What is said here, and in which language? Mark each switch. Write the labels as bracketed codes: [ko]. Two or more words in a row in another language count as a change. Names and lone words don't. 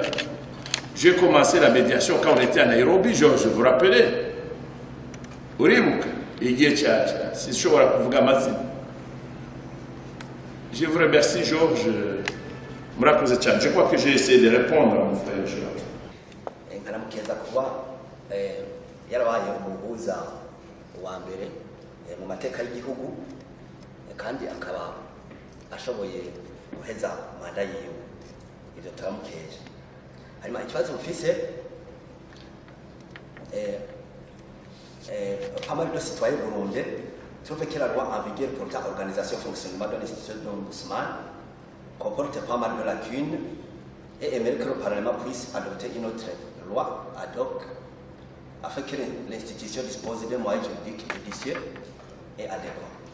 [fr] J'ai commencé la médiation quand on était à Nairobi, Georges, vous vous rappelez? C'est chaud à vous gamasser. Je vous remercie, Georges. Je crois que j'ai essayé de répondre à mon frère Georges. [rn] yarabaye umuhuza wa mbere mu mateka y'igihugu kandi akaba ashoboye guheza manda yiwe ivyo turamukeje harimo ikibazo mfise [fr] pas mal de citoyens burundais trouve que la loi en vigueur pour l'organisation et fonctionnement de l'institution de l'ombudsman comporte pas mal de lacunes et aimerait que le Parlement puisse adopter une autre loi ad hoc afin que l'institution dispose de moyens juridiques judicieux et adéquats.